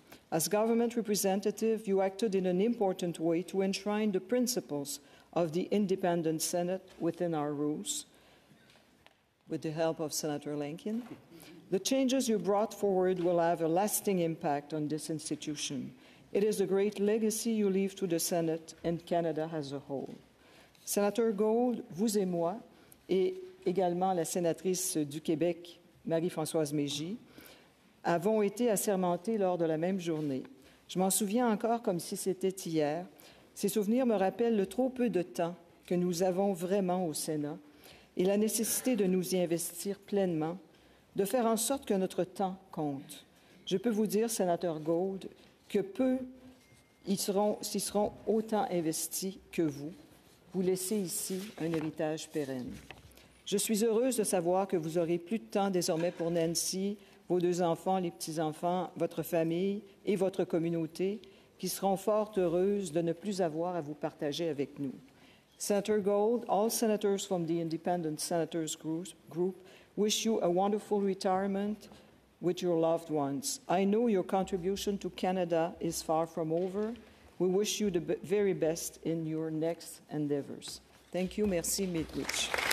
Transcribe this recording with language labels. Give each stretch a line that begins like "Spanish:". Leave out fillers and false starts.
English: As government representative, you acted in an important way to enshrine the principles of the independent Senate within our rules, with the help of Senator Lincoln. The changes you brought forward will have a lasting impact on this institution. It is a great legacy you leave to the Senate and Canada as a whole.
French: Senator Gold, vous et moi, et également la sénatrice du Québec, Marie-Françoise Mégy, avons été assermentés lors de la même journée. Je m'en souviens encore comme si c'était hier. Ces souvenirs me rappellent le trop peu de temps que nous avons vraiment au Sénat et la nécessité de nous y investir pleinement, de faire en sorte que notre temps compte. Je peux vous dire, sénateur Gold, que peu s'y seront autant investis que vous. Vous laissez ici un héritage pérenne. Je suis heureuse de savoir que vous aurez plus de temps désormais pour Nancy, vos 2 enfants, les petits-enfants, votre famille et votre communauté, qui seront fort heureuses de ne plus avoir à vous partager avec nous.
English: Senator Gold, all senators from the Independent Senators Group wish you a wonderful retirement with your loved ones. I know your contribution to Canada is far from over. We wish you the very best in your next endeavors. Thank you.
French: Merci,
English: Mitwich.